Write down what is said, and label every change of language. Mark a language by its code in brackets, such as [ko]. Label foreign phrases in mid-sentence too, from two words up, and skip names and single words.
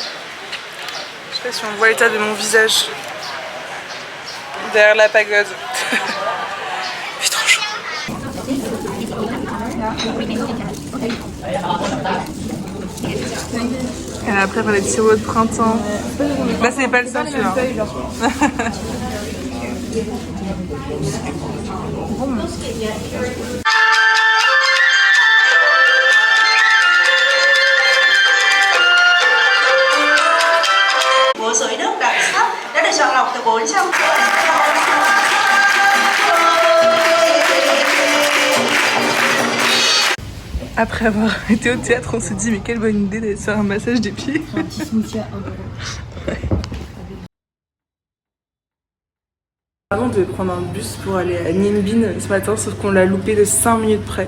[fr] Je sais pas si on voit l'état de mon visage derrière la pagode. Il fait trop chaud. Et après, on a des sirops de printemps. Là, c'est pas le seul celui-là. [vi] Bộ sưởi nước đặc sắc đã được chọn lọc từ 400. [fr] Après avoir été au théâtre, on s'est dit mais quelle bonne idée d'aller se faire un massage des pieds. Un petit smoothie à 1 €. Ouais. Avant on devait prendre un bus pour aller à Ninh Binh ce matin, sauf qu'on l'a loupé de 5 minutes près.